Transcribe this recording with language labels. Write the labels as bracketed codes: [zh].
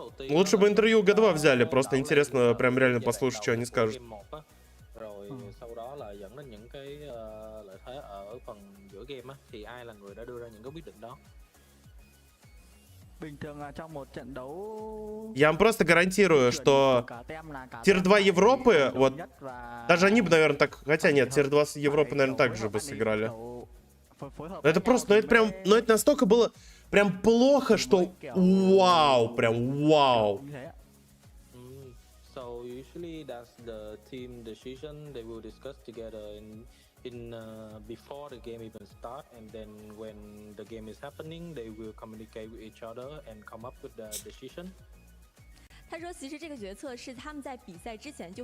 [ru] Лучше бы интервью G2 взяли, просто интересно прям реально послушать, что они скажут. [vi] Rồi sau đó là dẫn đến những cái lợi thế ở phần giữa game á, thì ai là người đã đưa ra những cái quyết định đó? Bình thường là trong một trận đấu. [ru] Я вам просто гарантирую, что тир-2 Европы, вот, даже они бы, наверное, так... Хотя нет, тир-2 Европы, наверное, так же бы сыграли. Но это просто, ну это прям, ну это настолько было прям плохо, что вау, прям вау. [en] So usually that's the team decision. They will discuss together in before the game even start, and then when the game is happening, they will communicate with each other and come up with the decision. [zh] 他说，其实这个决策是他们在比赛之前就